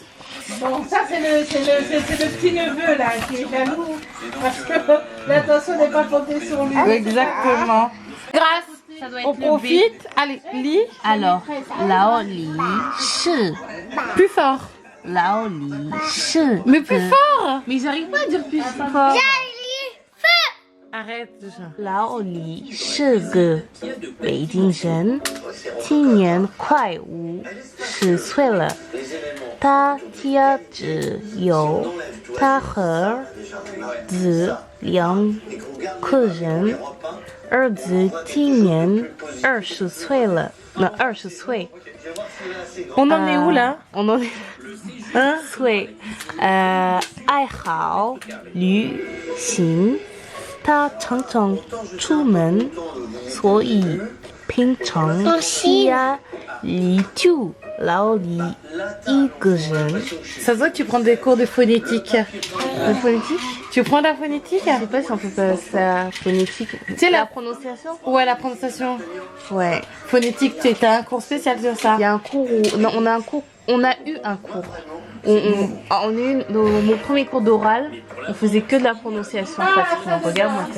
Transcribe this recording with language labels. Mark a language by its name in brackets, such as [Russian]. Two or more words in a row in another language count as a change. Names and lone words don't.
[French] Bon, ça c'est le petit neveu là qui est jaloux parce que l'attention n'est pas portée sur lui. Exactement. Grace, on profite. Allez, lis. Alors, Lao Li Shi. Plus fort. Lao Li Shi. Mais plus fort. Mais j'arrive pas à dire plus fort. Arrête déjà. [Chinese] 老李是个北京人，今年快50岁了。他贴纸有他和儿子2个人，儿子今年20岁了，那20岁。 [French] On en est où là? On en est [Chinese] 岁，爱好旅行。他常常出门，所以平常家里就老李一个人。 [French] Ça se voit que tu prends des cours de phonétique. De phonétique? Tu prends la phonétique? Je sais pas si on peut pas ça phonétique. Tu sais la prononciation? Ouais, la prononciation. Ouais. Phonétique, tu as un cours spécial sur ça? Il y a un cours où... Non, on a un cours... On a eu un cours. On a eu mon premier cours d'oral, on faisait que de la prononciation pratiquement.